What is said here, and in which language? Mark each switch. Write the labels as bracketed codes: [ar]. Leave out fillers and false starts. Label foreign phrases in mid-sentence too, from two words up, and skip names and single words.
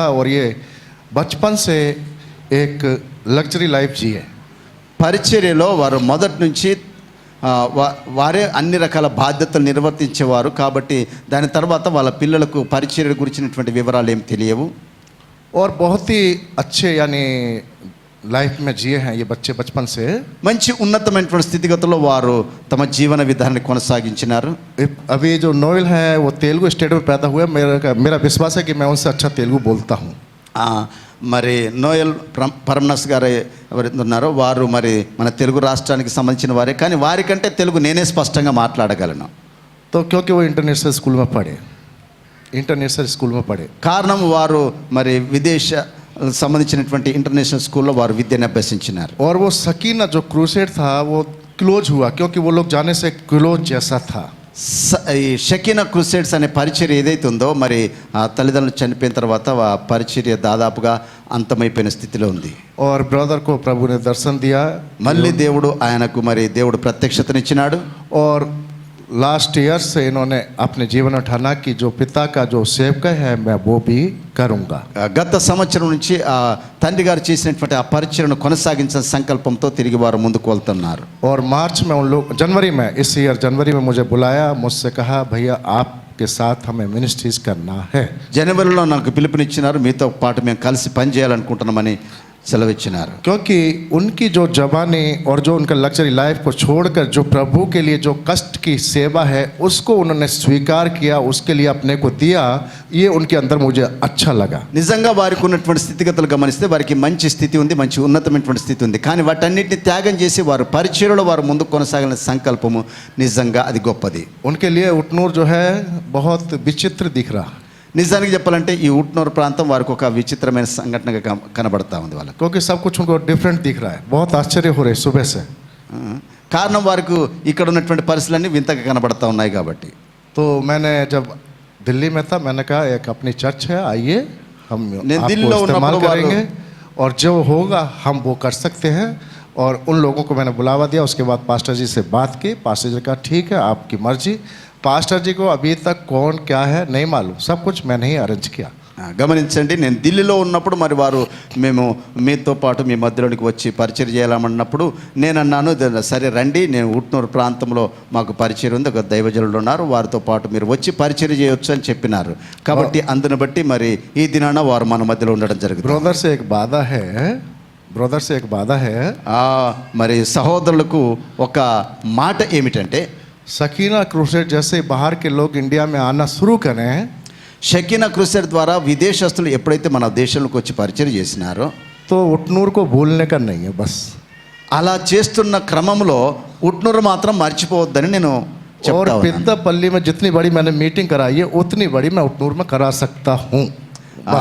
[hi] और ये बचपन से एक [en] luxury life [hi] जिए. [te] పరిచర్యలో వారు మొదటి నుంచి వారే అన్ని రకాల బాధ్యతలు నిర్వర్తించేవారు కాబట్టి దాని తర్వాత వాళ్ళ పిల్లలకు పరిచర్య గురించినటువంటి వివరాలు ఏం తెలియవు. [hi] और बहुत ही अच्छे यानी लाइफ में जिए हैं ये बच्चे बचपन से. [te] మంచి ఉన్నతమైనటువంటి స్థితిగతుల్లో వారు తమ జీవన విధానాన్ని కొనసాగించినారు. [hi] अभी जो नोएल है वो तेलुगु स्टेट में पैदा हुए. मेरा विश्वास है कि मैं उनसे अच्छा तेलुगु बोलता हूँ. [te] మరి నోయల్ పరమనస్ గారు ఎవరైతే ఉన్నారో వారు మరి మన తెలుగు రాష్ట్రానికి సంబంధించిన వారే, కానీ వారికంటే తెలుగు నేనే స్పష్టంగా మాట్లాడగలను. [hi] तो क्योंकि वो [en] international school [hi] में पढ़े. [en] international school [hi] में पढ़े। [te] కారణం వారు మరి విదేశ సంబంధించినటువంటి [en] international school [te] వారు విద్యను అభ్యసించినారు. [hi] और वो सकीना जो क्रूसेड था वो क्लोज हुआ क्योंकि वो लोग जाने से क्लोज जैसा था। [te] ఈ షకీనా క్రూసేడ్స్ అనే పరిచర్య ఏదైతే ఉందో మరి ఆ తల్లిదండ్రులు చనిపోయిన తర్వాత ఆ పరిచర్య దాదాపుగా అంతమైపోయిన స్థితిలో ఉంది. [hi] और ब्रदर को प्रभु ने दर्शन दिया, [te] మళ్ళీ దేవుడు ఆయనకు మరి దేవుడు ప్రత్యక్షతనిచ్చినాడు. [hi] और [en] last year [hi] से इन्होंने अपने जीवन में ठाना कि जो पिता का जो सेवका है मैं वो भी करूँगा। [te] గత సంవత్సరం నుంచి ఆ తండ్రి గారు చేసినటువంటి ఆ పరిచర్యను కొనసాగించిన సంకల్పంతో తిరిగి వారు ముందుకు వెళ్తున్నారు. [hi] और मार्च में उन लोग जनवरी में इस ईयर जनवरी में मुझे बुलाया, मुझसे कहा भैया आपके साथ हमें मिनिस्ट्रीज करना है। [te] జనవరిలో నాకు పిలుపునిచ్చినారు, మీతో పాటు మేము కలిసి పనిచేయాలనుకుంటున్నామని సెలవిచ్చినారు. [hi] क्योंकि उनकी जो जवानी और जो उनका [en] luxury life [hi] को छोड़कर जो प्रभु के लिए जो कष्ट की सेवा है उसको उन्होंने स्वीकार किया, उसके लिए अपने को दिया, ये उनके अंदर मुझे अच्छा लगा। [te] నిజంగా వారికి ఉన్నటువంటి స్థితిగతులు గమనిస్తే వారికి మంచి స్థితి ఉంది, మంచి ఉన్నతమైనటువంటి స్థితి ఉంది. కానీ వాటన్నిటిని త్యాగం చేసి వారు పరిచర్యలో వారు ముందుకు కొనసాగిన సంకల్పము నిజంగా అది గొప్పది. [hi] उनके लिए उटनूर जो है बहुत विचित्र दिख रहा, [te] నిజానికి చెప్పాలంటే ఈ ఉట్నూరు ప్రాంతం వారికి ఒక విచిత్రమైన సంఘటనగా కనబడతా ఉంది వాళ్ళకి. [hi] क्योंकि सब कुछ उनको डिफरेंट दिख रहा है, बहुत आश्चर्य हो रहे सुबह से। [te] కారణం వారికి ఇక్కడ ఉన్నటువంటి పరిస్థితులన్నీ వింతగా కనబడతా ఉన్నాయి కాబట్టి. [hi] तो मैंने जब दिल्ली में था मैंने कहा एक अपनी चर्च है, आइए हम नहीं, दिल्ली आपको में इस्तेमाल उन लोगों करेंगे और जो होगा हम वो कर सकते हैं। और उन लोगों को मैंने बुलावा दिया, उसके बाद पास्टर जी से बात की, पास्टर जी का ठीक है आपकी मर्जी। पास्टर जी को अभी तक कौन क्या है नहीं मालूम, सब कुछ मैंने ही अरेंज किया। [te] గమనించండి, నేను ఢిల్లీలో ఉన్నప్పుడు మరి వారు మేము మీతో పాటు మీ మధ్యలోనికి వచ్చి పరిచయం చేయాలన్నప్పుడు నేను అన్నాను, సరే రండి, నేను ఉట్నూరు ప్రాంతంలో మాకు పరిచయం ఉంది, ఒక దైవజనులు ఉన్నారు, వారితో పాటు మీరు వచ్చి పరిచయం చేయొచ్చు అని చెప్పినారు. కాబట్టి అందుని బట్టి మరి ఈ దినాన వారు మన మధ్యలో ఉండడం జరుగుతుంది. [hi] ब्रदर से एक वादा है, ब्रदर से एक वादा है, [te] మరి సహోదరులకు ఒక మాట ఏమిటంటే [hi] सकीना क्रूसेड जैसे बाहर के लोग इंडिया में आना शुरू करें, [te] షకీనా క్రూసేడ్ ద్వారా విదేశస్తులు ఎప్పుడైతే మన దేశంలోకి వచ్చి పరిచయం చేసినారో [hi] तो उटनूर को भूलने का नहीं है बस। [te] అలా చేస్తున్న క్రమంలో ఉట్నూరు మాత్రం మర్చిపోవద్దని నేను [hi] और [te] చెప్తా ఉన్నాను. [hi] पित्तापल्ली में जितनी बड़ी मैंने मीटिंग कराई है उतनी बड़ी मैं उटनूर में करा सकता हूँ बस।